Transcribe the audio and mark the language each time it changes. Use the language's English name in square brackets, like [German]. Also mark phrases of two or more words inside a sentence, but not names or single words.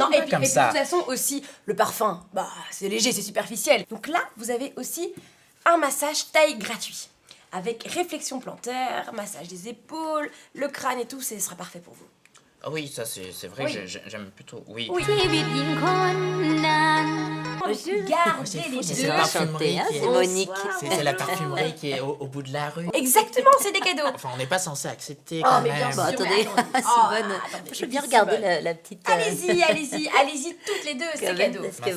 [French] Non, pas et puis, comme de toute ça. façon aussi, le parfum, bah c'est léger, c'est superficiel. Donc là, vous avez aussi un massage taille gratuit. Avec réflexion plantaire, massage des épaules, le crâne et tout, ce sera parfait pour vous. Ah oui, ça c'est vrai Oui. que j'aime plutôt. Oui. Oui. ชีวิตยิ่งคนนั้น Gardez c'est fou, les c'est deux. la parfumerie Enchantée, hein, qui est- c'est Monique. C'est la parfumerie qui est au bout de la rue. Exactement, c'est des cadeaux. Enfin, on n'est pas censé accepter Oh, quand mais même. bien Bon, sûr. attendez, mais attendez. Simone, Oh, attendez, je veux bien Simone. regarder la petite... Allez-y, toutes les deux, c'est quand même, cadeau. parce que